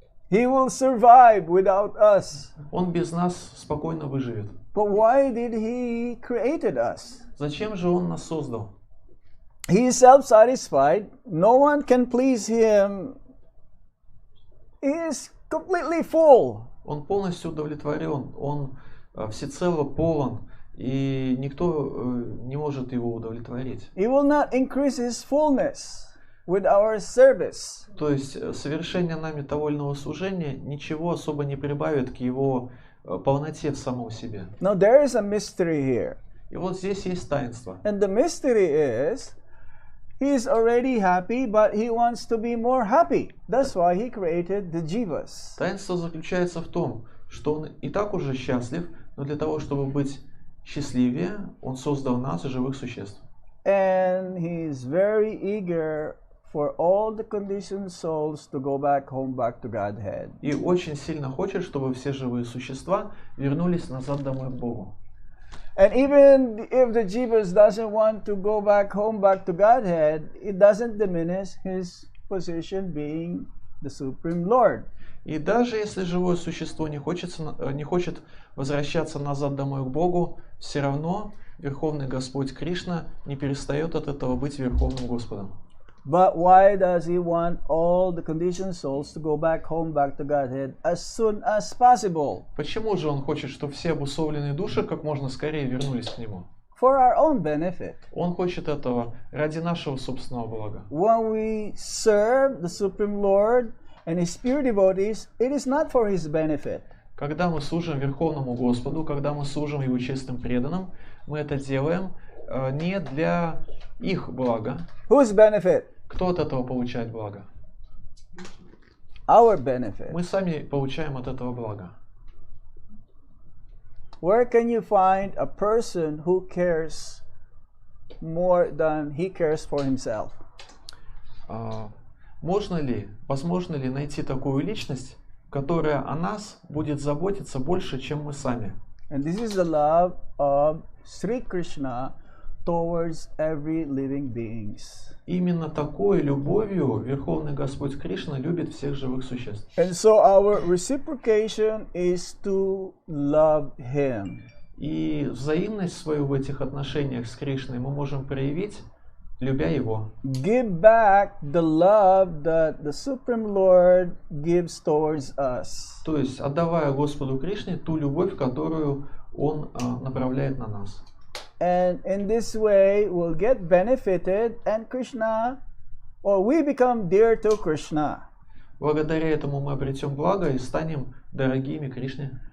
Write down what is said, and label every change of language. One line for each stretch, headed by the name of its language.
English: He will survive without us.
Russian: Он без нас спокойно выживет.
English: But why did he created us?
Russian: Зачем же он нас создал?
English: He is self-satisfied. No one can please him. He is completely full.
Russian: Он полностью удовлетворен, он всецело полон, и никто не может его удовлетворить.
English: He will not increase his fullness with our service.
Russian: То есть совершение нами довольного служения ничего особо не прибавит к его полноте в самом себе.
English: Now there is a mystery here.
Russian: И вот здесь есть таинство.
English: And the mystery is, he is already happy, but he wants to be more happy. That's why he created the jivas.
Russian: Таинство заключается в том, что он и так уже счастлив, но для того, чтобы быть счастливее, он создал нас, живых существ.
English: And he is very eager for all the conditioned souls to go back home, back to Godhead.
Russian: И очень сильно хочет, чтобы все живые существа вернулись назад домой к Богу.
English: And even if the jivas doesn't want to go back home, back to Godhead, it doesn't diminish his position being the Supreme Lord.
Russian: И даже если живое существо не хочет возвращаться назад домой к Богу, все равно Верховный Господь Кришна не перестает от этого быть Верховным Господом.
English: But why does he want all the conditioned souls to go back home, back to Godhead as soon as possible?
Russian: Почему же он хочет, чтобы все обусловленные души как можно скорее вернулись к нему?
English: For our own benefit.
Russian: Он хочет этого ради нашего собственного блага.
English: When we serve the Supreme Lord and His pure devotees, it is not for His benefit.
Russian: Когда мы служим Верховному Господу, когда мы служим Его честным преданным, мы это делаем не для их блага.
English: Whose benefit?
Russian: Кто от этого получает благо?
English: our benefit.
Russian: Мы сами получаем от этого блага.
English: Where can you find a person who cares more than he cares for himself?
Russian: Возможно ли найти такую личность, которая о нас будет заботиться больше, чем мы сами?
English: And this is the love of Sri Krishna towards every living beings.
Russian: Именно такой любовью Верховный Господь Кришна любит всех живых существ.
English: And so our reciprocation is to love him.
Russian: И взаимность свою в этих отношениях с Кришной мы можем проявить, любя Его.
English: Give back the love that the Supreme Lord gives towards us.
Russian: То есть отдавая Господу Кришне ту любовь, которую Он направляет на нас.
English: And in this way we'll get benefited and Krishna, or we become dear to Krishna.
Russian: Благодаря этому мы обретем благо и станем дорогими Кришне.